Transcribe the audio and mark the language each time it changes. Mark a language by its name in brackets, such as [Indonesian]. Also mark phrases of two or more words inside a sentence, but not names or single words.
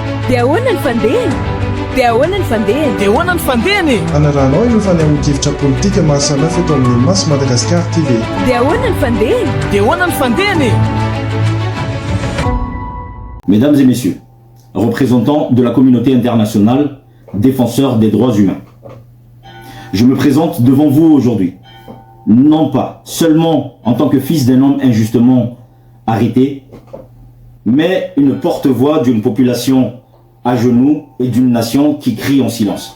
[Malagasy] Dia ahoana ny fandehany? Dia ahoana ny fandehany? Dia ahoana ny fandehany? Anaranao ireo fanehoan-kevitra politika maro samihafa eto amin'ny Masy Madagasikara TV. Dia ahoana ny fandehany? Dia ahoana ny fandehany? [French] Mesdames et messieurs, représentants de la communauté internationale, défenseurs des droits humains, je me présente devant vous aujourd'hui, non pas seulement en tant que fils d'un homme injustement arrêté, mais une porte-voix d'une population à genoux et d'une nation qui crie en silence.